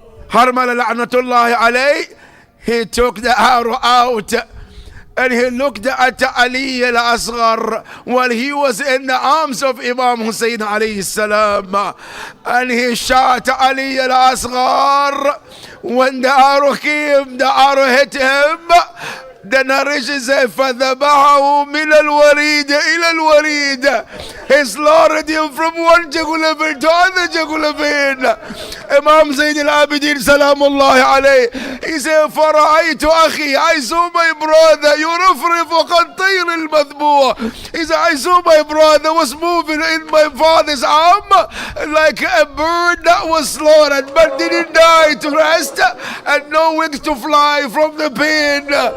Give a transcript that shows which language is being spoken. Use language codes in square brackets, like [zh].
[en] Harmala la'natullahi alayh, he took the arrow out and he looked at Ali al-Asghar while he was in the arms of Imam Hussain alayhi salam, and he shot Ali al-Asghar. When the arrow came, the arrow hit him. The narration says, [ar] فَذَبَحَهُ مِنَ الْوَرِيدِ إِلَى الْوَرِيدِ. [en] He slaughtered him from one Jagulabin to other Jagulabin. Imam Zayn al-Abidin salamullahi alayhi, he said, [ar] فَرَأَيْتُ أَخِي, [en] I saw my brother, [ar] يُرَفْرِفُ كَالطَّيْرِ الْمَذْبُوحِ. [en] He said, I saw my brother was moving in my father's arm like a bird that was slaughtered but didn't die to rest and no wings to fly from the pain.